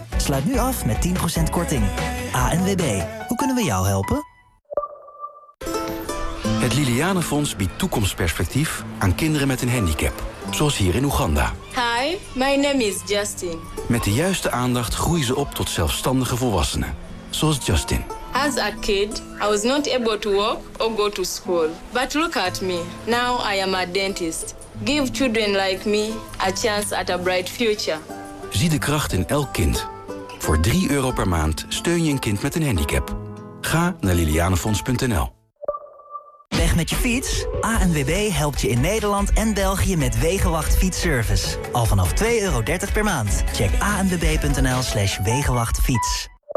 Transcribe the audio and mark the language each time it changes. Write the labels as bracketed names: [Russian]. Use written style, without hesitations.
[Dutch] Sluit nu af met 10% korting. ANWB, hoe kunnen we jou helpen? Het Liliane Fonds biedt toekomstperspectief aan kinderen met een handicap. Zoals hier in Oeganda. [English] Hi, my name is Justin. [Dutch] Met de juiste aandacht groeien ze op tot zelfstandige volwassenen. Zoals Justin, [English] As a kid, I was not able to walk or go to school. But look at me. Now I am a dentist. Give children like me a chance at a bright future. [Dutch] Zie de kracht in elk kind. Voor €3 per maand steun je een kind met een handicap. Ga naar lilianefonds.nl. Weg met je fiets? ANWB helpt je in Nederland en België met Wegenwacht Fietsservice. Al vanaf €2,30 per maand. Check anwb.nl/wegenwachtfiets.